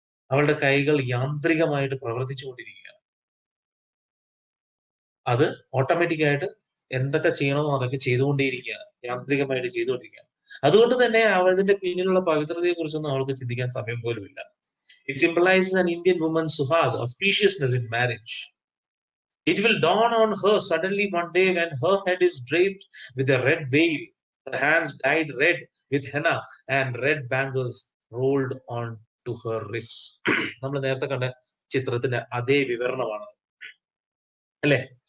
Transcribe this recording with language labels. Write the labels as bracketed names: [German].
[Malayalam] അവളുടെ കൈകൾ യാന്ത്രികമായിട്ട് പ്രവർത്തിച്ചുകൊണ്ടിരിക്കുകയാണ്. അത് ഓട്ടോമാറ്റിക് ആയിട്ട് എന്തൊക്കെ ചെയ്യണമോ അതൊക്കെ ചെയ്തുകൊണ്ടേയിരിക്കുകയാണ്. യാന്ത്രികമായിട്ട് ചെയ്തുകൊണ്ടിരിക്കുകയാണ്. അതുകൊണ്ട് തന്നെ അവരുടെ പിന്നിലുള്ള പവിത്രതയെ കുറിച്ചൊന്നും അവൾക്ക് ചിന്തിക്കാൻ സമയം പോലും ഇല്ല. [English] It symbolizes an Indian woman's suhag, auspiciousness in marriage. It will dawn on her suddenly one day when her head is draped with a red veil, her hands dyed red with henna, and red bangles rolled on to her wrists. [Malayalam] നമ്മൾ നേരത്തെ കണ്ട ചിത്രത്തിന്റെ അതേ വിവരണമാണ് അല്ലെ?